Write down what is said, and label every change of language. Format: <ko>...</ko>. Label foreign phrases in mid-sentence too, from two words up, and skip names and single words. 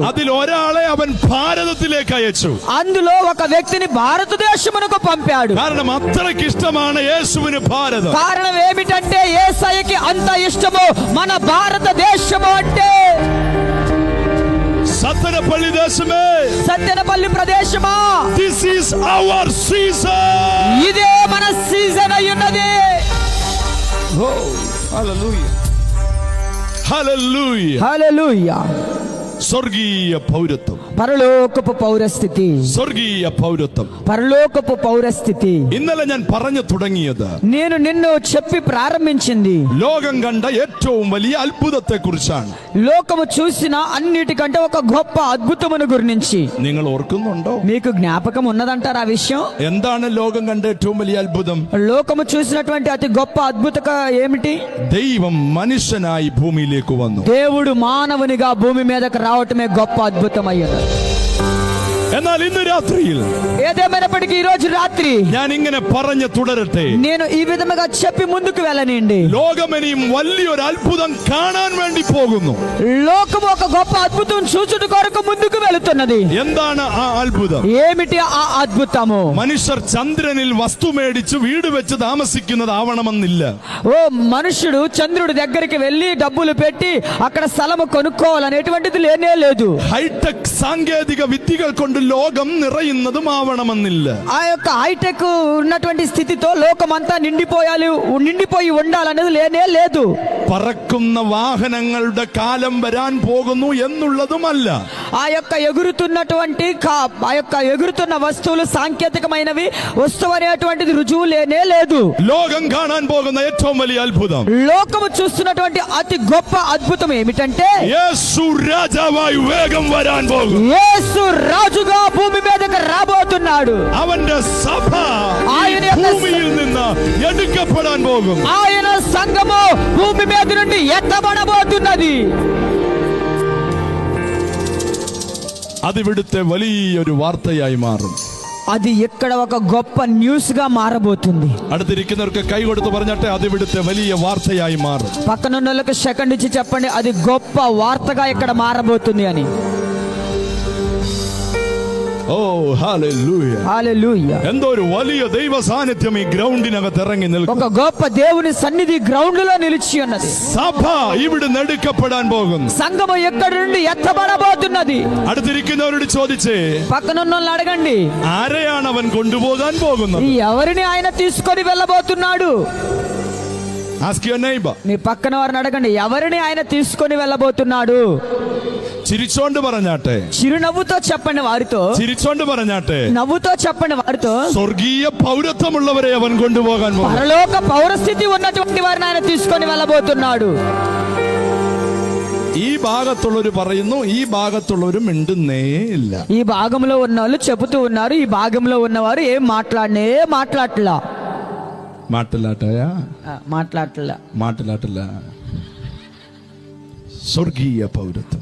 <ml>അതിൽ ഒരാളെ അവൻ ഭാരതത്തിലേക്ക് അയച്ചു.</ml> <te>అందులో ఒక వ్యక్తిని భారతదేశమునకు పంపాడు.</te> <ml>കാരണം അത്രയ്ക്ക് ഇഷ്ടമാണ് യേശുവിന് ഭാരതം.</ml> <te>కారణం ఏమిటంటే యేసయ్యకి అంత ఇష్టము మన భారతదేశము అంటే.</te> <ml>സത്തനപ്പള്ളി ദേശമേ,</ml> <te>సత్తెనపల్లి ప్రదేశమా,</te> <en>this is our season.</en> <te>ఇదే మన సీజన్ అయి ఉన్నది.</te> <en>Hallelujah. Hallelujah.</en> <te>హల్లెలూయా.</te> <ml>സ്വർഗീയ പൗരത്വം,</ml> <te>పరలోకపు పౌరస్థితి,</te> <ml>സ്വർഗീയ പൗരത്വം.</ml> <te>పరలోకపు పౌరస్థితి.</te> <ml>ഇന്നലെ ഞാൻ പറഞ്ഞു തുടങ്ങിയത്</ml> <te>నేను నిన్ను చెప్పి ప్రారంభించింది</te> <ml>ലോകം കണ്ട ഏറ്റവും വലിയ അത്ഭുതത്തെ കുറിച്ചാണ്.</ml> <te>లోకము చూసిన అన్నిటికంటే ఒక గొప్ప అద్భుతమును గురించి.</te> <ml>നിങ്ങൾ ഓർക്കുന്നുണ്ടോ?</ml> <te>మీకు జ్ఞాపకం ఉన్నదంటారా ఆ విషయం?</te> <ml>എന്താണ് ലോകം കണ്ട ഏറ്റവും വലിയ അത്ഭുതം?</ml> <te>లోకము చూసినటువంటి అతి గొప్ప అద్భుత ఏమిటి?</te> <ml>ദൈവം മനുഷ്യനായി ഭൂമിയിലേക്ക് വന്നു.</ml> <te>దేవుడు మానవునిగా భూమి మీదకు రావటమే గొప్ప అద్భుతమయ్యది.</te> <ml>എന്നാൽ ഇന്ന് രാത്രിയിൽ</ml> <te>ఏదేమైనప్పటికీ ఈ రోజు రాత్రి</te> <ml>ഞാൻ ഇങ്ങനെ പറഞ്ഞു തുടരട്ടെ.</ml> <te>నేను ఈ విధముగా చెప్పి ముందుకు వెళ్ళనండి.</te> <ml>ലോകം ഇനിയും വലിയൊരു അത്ഭുതം കാണാൻ വേണ്ടി പോകുന്നു.</ml> <te>లోకము ఒక గొప్ప అద్భుతం చూచుట కొరకు ముందుకు వెళుతున్నది.</te> <ml>എന്താണ് ആ അത്ഭുതം?</ml> <te>ఏమిటి ఆ అద్భుతము?</te> <ml>മനുഷ്യർ ചന്ദ്രനിൽ വസ്തു മേടിച്ച് വീട് വെച്ച് താമസിക്കുന്നതാവണമെന്നില്ല.</ml> <te>ఓ మనుషుడు చంద్రుడి దగ్గరికి వెళ్లి డబ్బులు పెట్టి అక్కడ స్థలము కొనుక్కోవాలనేటువంటిది లేనే లేదు.</te> <ml>ഹൈടെക് സാങ്കേതിക വിദ്യകൾ കൊണ്ട് ലോകം നിറയുന്നതും ആവണമെന്നില്ല.</ml> <te>ఆ యొక్క హైటెక్ ఉన్నటువంటి స్థితితో లోకమంతా నిండిపోయి ఉండాలనేది లేనే లేదు.</te> <ml>പറക്കുന്ന വാഹനങ്ങളുടെ കാലം വരാൻ പോകുന്നു എന്നുള്ളതുമല്ല.</ml> <te>ఆ యొక్క ఎగురుతున్న వస్తువులు సాంకేతికమైనవి వస్తువనేటువంటిది రుజువు లేనే లేదు.</te> <ml>ലോകം കാണാൻ പോകുന്ന ഏറ്റവും വലിയ അത്ഭുതം,</ml> <te>లోకము చూస్తున్నటువంటి అతి గొప్ప అద్భుతం ఏమిటంటే</te> <ml>യേശു രാജാവായി വേഗം വരാൻ പോകും.</ml> <te>యేసు రాజుగా భూమి మీదకి రాబోతున్నాడు.</te> <ml>അവന്റെ സഭ</ml> <te>ఆయన</te> <ml>ഭൂമിയിൽ നിന്ന് എടുക്കപ്പെടാൻ പോകും.</ml> <te>ఆయన సంఘము భూమి మీద నుండి ఎత్తబడబోతున్నది.</te> <ml>അതിവിടുത്തെ വലിയൊരു വാർത്തയായി മാറും.</ml> <te>అది ఇక్కడ ఒక గొప్ప న్యూస్ గా మారబోతుంది.</te> <ml>അടുത്തിരിക്കുന്നവർക്ക് കൈ കൊടുത്ത് പറഞ്ഞാട്ടെ അത് ഇവിടുത്തെ വലിയ വാർത്തയായി മാറും.</ml> <te>పక్కనున్న వాళ్ళకి సెకండ్ ఇచ్చి చెప్పండి, అది గొప్ప వార్తగా ఇక్కడ మారబోతుంది అని.</te> <ml>ഓ ഹല്ലേലൂയ.</ml> <te>హల్లెలూయా.</te> <ml>എന്തോ ഒരു വലിയ ദൈവ സാന്നിധ്യം ഈ ഗ്രൗണ്ടിനകത്ത് ഇറങ്ങി നിൽക്കും.</ml> <te>ఒక గొప్ప దేవుని సన్నిధి గ్రౌండ్ లో నిలిచి ఉన్నది.</te> <ml>സഭ ഇവിടെ എടുക്കപ്പെടാൻ പോകുന്നു.</ml> <te>సంఘము ఎక్కడి నుండి ఎత్తబడబోతున్నది.</te> <ml>അടുത്തിരിക്കുന്നവരോട് ചോദിച്ചേ,</ml> <te>పక్కనున్న వాళ్ళని అడగండి,</te> <ml>ആരെയാണ് അവൻ കൊണ്ടുപോകാൻ പോകുന്നത്?</ml> <te>ఎవరిని ఆయన తీసుకొని వెళ్ళబోతున్నాడు?</te> <en>Ask your neighbor.</en> <te>మీ పక్కన వారిని అడగండి, ఎవరిని ఆయన తీసుకొని వెళ్ళబోతున్నాడు?</te> <ml>ചിരിച്ചോണ്ട് പറഞ്ഞാട്ടെ,</ml> <te>చిరునవ్వుతో చెప్పండి వారితో,</te> <ml>ചിരിച്ചോണ്ട് പറഞ്ഞാട്ടെ,</ml> <te>నవ్వుతో చెప్పండి వారితో.</te> <ml>സ്വർഗീയ പൗരത്വമുള്ളവരെ അവൻ കൊണ്ടുപോകാൻ പോകുന്നു.</ml> <te>పరలోక పౌరస్థితి ఉన్నటువంటి వారిని ఆయన తీసుకొని వెళ్ళబోతున్నాడు.</te> <ml>ഈ ഭാഗത്തുള്ളവര് പറയുന്നു, ഈ ഭാഗത്തുള്ളവര് മിണ്ടുന്നേ ഇല്ല.</ml> <te>ఈ భాగంలో ఉన్న వాళ్ళు చెబుతూ ఉన్నారు, ఈ భాగంలో ఉన్నవారు ఏం మాట్లాడట్లా.</te> <ml>മാട്ടില്ല സ്വർഗീയ പൗരത്വം,</ml>